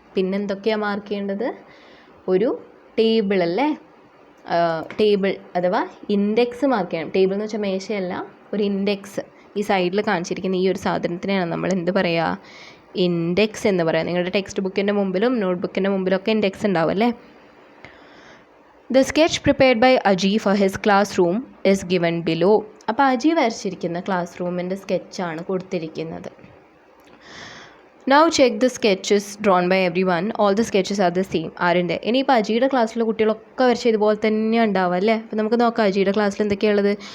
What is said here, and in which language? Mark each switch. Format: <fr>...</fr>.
<ml>പിന്നെന്തൊക്കെയാണ് mark ചെയ്യേണ്ടത്? ഒരു table അല്ലേ, ടേബിൾ അഥവാ ഇൻഡെക്സ് മാർക്ക് ചെയ്യണം. ടേബിൾ എന്ന് വെച്ചാൽ മേശയല്ല, ഒരു ഇൻഡെക്സ്. ഈ സൈഡിൽ കാണിച്ചിരിക്കുന്ന ഈ ഒരു സാധനത്തിനെയാണ് നമ്മൾ എന്ത് പറയുക? ഇൻഡെക്സ് എന്ന് പറയാം. നിങ്ങളുടെ ടെക്സ്റ്റ് ബുക്കിൻ്റെ മുമ്പിലും നോട്ട് ബുക്കിൻ്റെ മുമ്പിലൊക്കെ ഇൻഡെക്സ് ഉണ്ടാവും അല്ലേ.</ml> <en>The sketch prepared by Aji for his classroom is given below.</en> <ml>അപ്പോൾ അജി വരച്ചിരിക്കുന്ന ക്ലാസ് റൂമിൻ്റെ സ്കെച്ചാണ് കൊടുത്തിരിക്കുന്നത്.</ml> <en>Now check the sketches drawn by everyone. All the sketches are the same.</en> <ml>ആരുണ്ട്? ഇനിയിപ്പോൾ അജിയുടെ ക്ലാസ്സിലെ കുട്ടികളൊക്കെ വരച്ച ഇതുപോലെ തന്നെയാണ് ഉണ്ടാവുക അല്ലേ. അപ്പോൾ നമുക്ക് നോക്കാം അജിയുടെ ക്ലാസ്സിൽ എന്തൊക്കെയുള്ളത്.</ml>